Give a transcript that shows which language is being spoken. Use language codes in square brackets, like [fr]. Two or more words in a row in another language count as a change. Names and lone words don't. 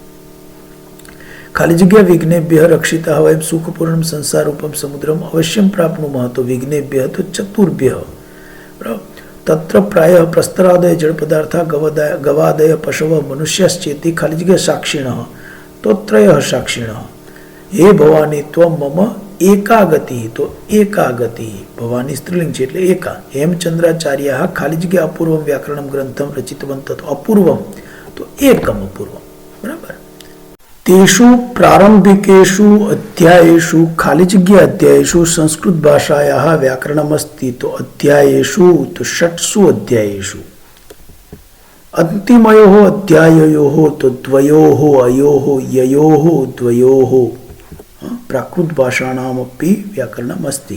[gu] ખાલી જગ્યા [sa] વિઘ્નેભ્યઃ રક્ષિતઃ વયમ સુખપૂર્ણમ સંસારરૂપમ સમુદ્રમ અવશ્યમ પ્રાપ્નુમઃ, તો વિઘ્નેભ્યઃ તો ચતુર્ભ્યઃ. [gu] બરાબર. [sa] તત્ર પ્રાયઃ પ્રસ્તરાદય જળ પદાર્થા ગવાદય પશવ મનુષ્યશ્ચેતી [gu] ખાલી જગ્યા [sa] સાક્ષિણઃ, તો ત્રયઃ સાક્ષિણઃ. હે ભવાની ત્વમ મમ एकागति तो एकागति भवानी [gu] સ્ત્રીલિંગ છે એટલે [sa] एका हेमचंद्राचार्य [gu] ખાલી જગ્યા [sa] अपूर्वम व्याकरणम ग्रंथम रचितवन्तः तो अपूर्वम तो एकम अपूर्वम बराबर। तेषु प्रारंभिकेषु अध्यायेषु [gu] ખાલી જગ્યા [sa] अध्यायेषु संस्कृत भाषायाः व्याकरणमस्ति तो अध्यायेषु तो षट्सु अध्यायेषु अंतिमयोः अध्याययोः तो द्वयोः अयोः ययोः द्वयोः प्राकृत भाषाणामपि व्याकरणमस्ति।